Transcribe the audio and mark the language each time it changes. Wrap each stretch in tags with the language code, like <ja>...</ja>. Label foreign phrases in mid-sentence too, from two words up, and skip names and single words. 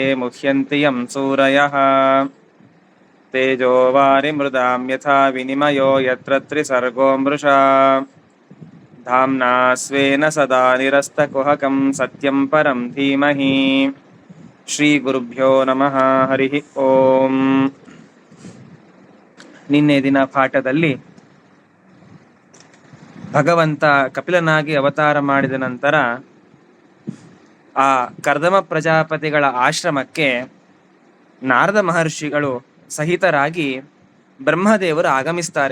<sa>मुह्यन्ति यं सूरयः तेजो वारिमृदां यथा विनिमयो यत्र त्रिसर्गो मृषा धाम्ना स्वेन सदा निरस्तकुहकं सत्यं परं धीमहि ಶ್ರೀಗುರುಭ್ಯೋ ನಮಃ ಹರಿಃ ಓಂ.</sa> <kn>ನಿನ್ನೆ ದಿನ ಪಾಠದಲ್ಲಿ ಭಗವಂತ ಕಪಿಲನಾಗಿ ಅವತಾರ ಮಾಡಿದ ನಂತರ ಆ ಕರ್ದಮ ಪ್ರಜಾಪತಿಗಳ ಆಶ್ರಮಕ್ಕೆ ನಾರದ ಮಹರ್ಷಿಗಳು ಸಹಿತರಾಗಿ ಬ್ರಹ್ಮದೇವರು ಆಗಮಿಸ್ತಾರೆ.</kn>